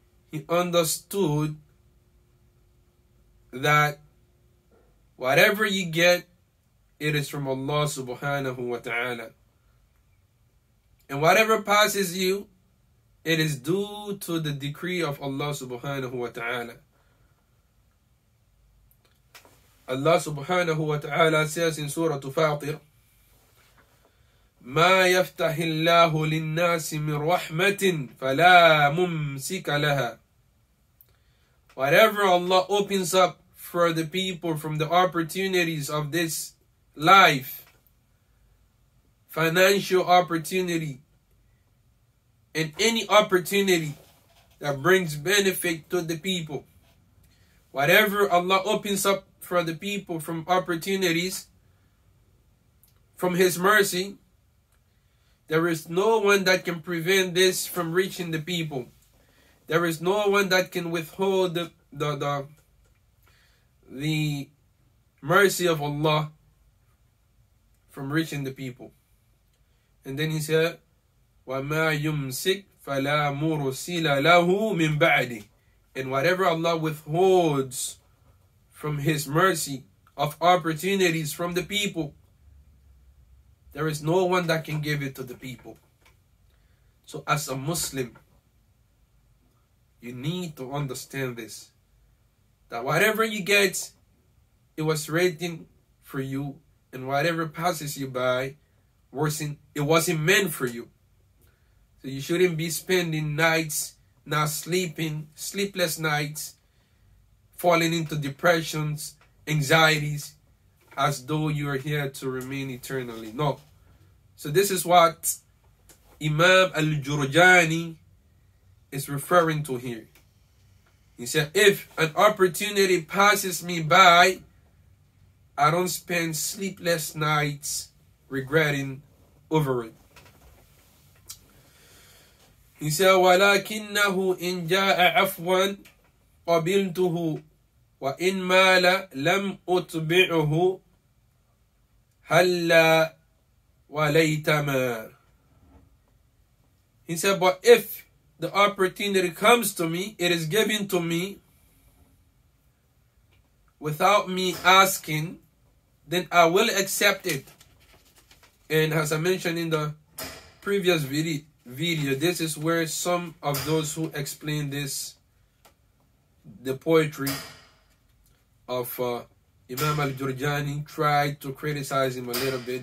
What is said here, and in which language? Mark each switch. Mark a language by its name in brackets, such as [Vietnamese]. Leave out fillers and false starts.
[English] He understood that whatever you get, it is from Allah subhanahu wa ta'ala. And whatever passes you, it is due to the decree of Allah subhanahu wa ta'ala. Allah subhanahu wa ta'ala says in Surah Fatir, [Arabic] ما يفتح الله للناس من رحمة فلا ممسك لها. [English] Whatever Allah opens up for the people from the opportunities of this life, financial opportunity, and any opportunity that brings benefit to the people, whatever Allah opens up for the people from opportunities from His mercy, there is no one that can prevent this from reaching the people. There is no one that can withhold the mercy of Allah from reaching the people. And then he said, [Arabic] وَمَا يُمْسِكْ فَلَا مُرْسِلَ لَهُ مِنْ بَعْدِهِ. [English] And whatever Allah withholds from His mercy of opportunities from the people, there is no one that can give it to the people. So as a Muslim, you need to understand this, that whatever you get, it was written for you, and whatever passes you by, it wasn't meant for you. So you shouldn't be spending nights not sleeping, sleepless nights, falling into depressions, anxieties, as though you are here to remain eternally. No. So this is what Imam Al-Jurjaanee is referring to here. He said, if an opportunity passes me by, I don't spend sleepless nights regretting over it. He said, [Arabic] وَلَكِنَّهُ إِنْ جَاءَ عَفْوًا قَبِلْتُهُ وَإِنْ مَالَ لَمْ أُتْبِعُهُ هَلَّا وَلَيْتَمَا. [English] He said, but if the opportunity comes to me, it is given to me without me asking, then I will accept it. And as I mentioned in the previous video, this is where some of those who explain this, the poetry of Imam Al-Jurjaanee, tried to criticize him a little bit.